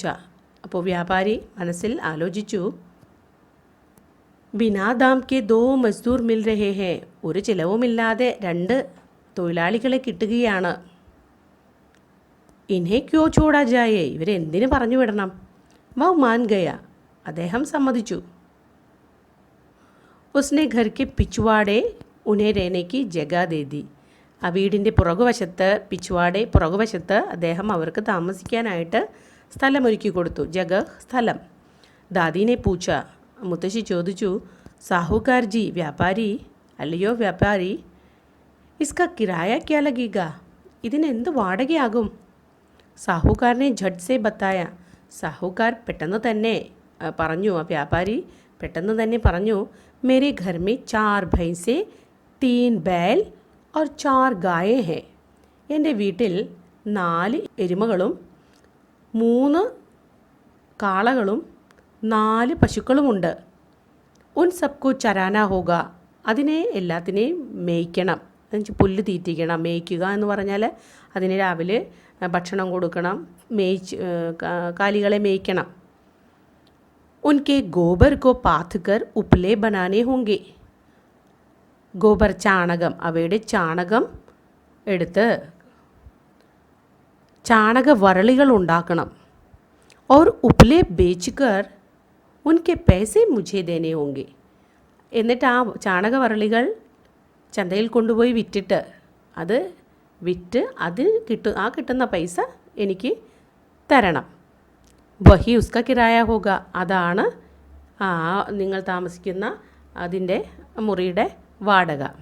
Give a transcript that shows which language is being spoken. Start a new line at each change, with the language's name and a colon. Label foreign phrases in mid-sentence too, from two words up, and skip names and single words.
Malayalam: അപ്പോൾ വ്യാപാരി മനസ്സിൽ ആലോചിച്ചു,
Hindi: बिना दाम के दो मज़दूर मिल रहे हैं.
Malayalam: ഒരു ചിലവുമില്ലാതെ 2 തൊഴിലാളികളെ കിട്ടുകയാണ്.
Hindi: इन्हें क्यों छोड़ा जाए.
Malayalam: ഇവരെന്തിനു പറഞ്ഞു വിടണം?
Hindi: वो मान गया.
Malayalam: അദ്ദേഹം സമ്മതിച്ചു.
Hindi: उसने घर के पिछवाड़े उन्हें रहने की जगह दे दी.
Malayalam: ആ വീടിൻ്റെ പുറകുവശത്ത് പുറകുവശത്ത് അദ്ദേഹം അവർക്ക് താമസിക്കാനായിട്ട് സ്ഥലമൊരുക്കി കൊടുത്തു. ജഗഹ് സ്ഥലം.
Hindi: दादी ने पूछा,
Malayalam: മുത്തശ്ശി ചോദിച്ചു, സാഹുകാർ ജി വ്യാപാരി, അല്ലയോ വ്യാപാരി,
Hindi: इसका किराया क्या लगेगा,
Malayalam: ഇതിനെന്ത് വാടകയാകും?
Hindi: साहूकार ने झट से बताया,
Malayalam: സാഹുകാർ പെട്ടെന്ന് തന്നെ പറഞ്ഞു, ആ വ്യാപാരി പെട്ടെന്ന് തന്നെ പറഞ്ഞു,
Hindi: मेरे घर में 4 भैंसें 3 बैल और 4 गायें हैं.
Malayalam: എൻ്റെ വീട്ടിൽ 4 എരുമകളും 3 കാളകളും 4 പശുക്കളുമുണ്ട്.
Hindi: उन सबको चराना होगा,
Malayalam: അതിനെ എല്ലാത്തിനെയും മേയ്ക്കണം, എന്നുവെച്ചാൽ പുല്ല് തീറ്റിക്കണം. മേയ്ക്കുക എന്ന് പറഞ്ഞാൽ അതിന് രാവിലെ ഭക്ഷണം കൊടുക്കണം, കാലികളെ മേയ്ക്കണം.
Hindi: उनके गोबर को पाथ कर उपले बनाने होंगे, ഗോബർ
Malayalam: ചാണകം, അവയുടെ ചാണകം എടുത്ത് ചാണക വരളികൾ ഉണ്ടാക്കണം.
Hindi: और उपले बेचकर उनके पैसे मुझे देने होंगे,
Malayalam: എന്നിട്ട് ആ ചാണകവരളികൾ ചന്തയിൽ കൊണ്ടുപോയി വിറ്റിട്ട് കിട്ടുന്ന പൈസ എനിക്ക് തരണം.
Hindi: वही उसका किराया होगा,
Malayalam: അതാണ് നിങ്ങൾ താമസിക്കുന്ന അതിൻ്റെ മുറിയുടെ വാടക.